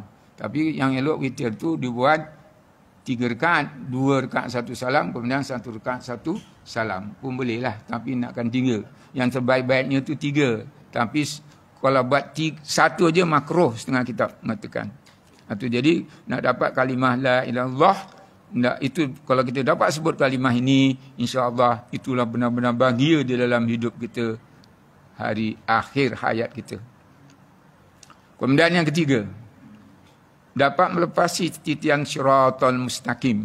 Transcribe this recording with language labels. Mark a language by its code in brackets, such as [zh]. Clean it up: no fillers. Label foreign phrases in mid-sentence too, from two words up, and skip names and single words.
[ms] Tapi yang elok witir tu dibuat 3 rakaat, 2 rakaat 1 salam, kemudian 1 rakaat 1 salam. Pun boleh lah, tapi nakkan 3. Yang terbaik-baiknya tu 3. Tapi kalau buat 1 aja makruh setengah kitab mengatakan. Itu jadi nak dapat kalimah [ar] لا إله إلا الله, [ms] itu kalau kita dapat sebut kalimah ini, [ar] إن شاء الله [ms] itulah benar-benar bahagia di dalam hidup kita hari akhir hayat kita. Kemudian yang ketiga, dapat melepasi titian [ar] صراط المستقيم.